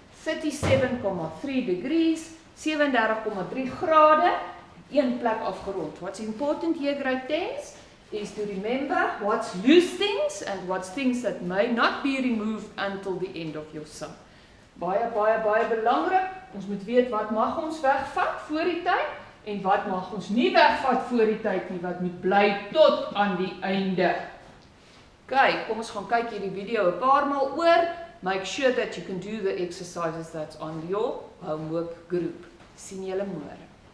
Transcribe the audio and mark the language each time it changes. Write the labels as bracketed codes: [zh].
[en] 37,3 degrees, [af] 37,3 grade, een plek afgerond. [en] What's important here, grade 10s, is to remember what's loose things and what's things that may not be removed until the end of your sum. [af] Baie belangrik, ons moet weet wat mag ons wegvat voor die tyd, en wat mag ons nie wegvat voor die tyd nie, wat moet bly tot aan die einde. Okay, kom ons gaan kyk hierdie video 'n paar maal oor. [en] Make sure that you can do the exercises that's on your homework group. [af] Sien julle môre.